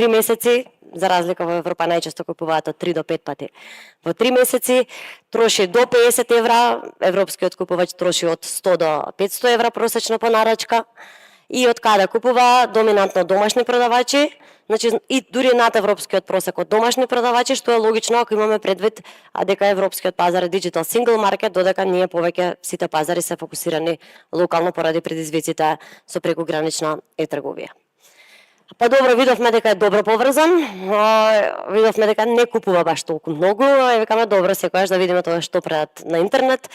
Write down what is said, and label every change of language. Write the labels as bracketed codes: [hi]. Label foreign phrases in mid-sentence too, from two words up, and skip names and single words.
[mk] месеци, за разлика во Европа најчесто купуваат од 3 до 5 пати во 3 месеци, троши до 50 евра, европскиот купувач троши од 100 до 500 евра просечно по нарачка, и од каде купува доминантно домашни продавачи, значи и дури над европскиот просек од домашни продавачи, што е логично ако имаме предвид дека европскиот пазар е [en] digital single market, [mk] додека ние повеќе сите пазари се фокусирани локално поради предизвиците со прекугранична e-трговија. Па добро, видовме дека е добро поврзан, видовме дека не купува баш толку многу, и викаме добро секогаш да видиме тоа што прават на интернет.